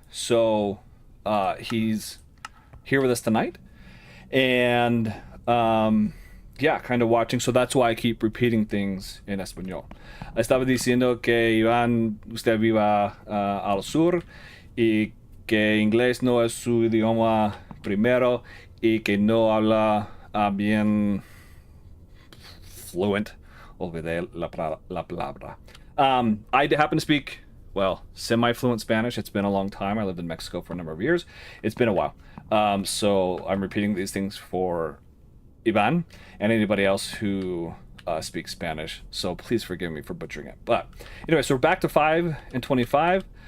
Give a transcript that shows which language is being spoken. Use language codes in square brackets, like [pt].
[en] So he's here with us tonight, and kind of watching. So that's why I keep repeating things [es] en español. Estaba diciendo que Iván, usted viva al sur y que inglés no es su idioma primero y que no habla bien [en] fluent. [es] Olvidé la palabra. [en] I happen to speak, semi-fluent Spanish. It's been a long time. I lived in Mexico for a number of years. It's been a while. So I'm repeating these things for Ivan and anybody else who speaks Spanish. So please forgive me for butchering it. But anyway, so we're back to 5 and 25.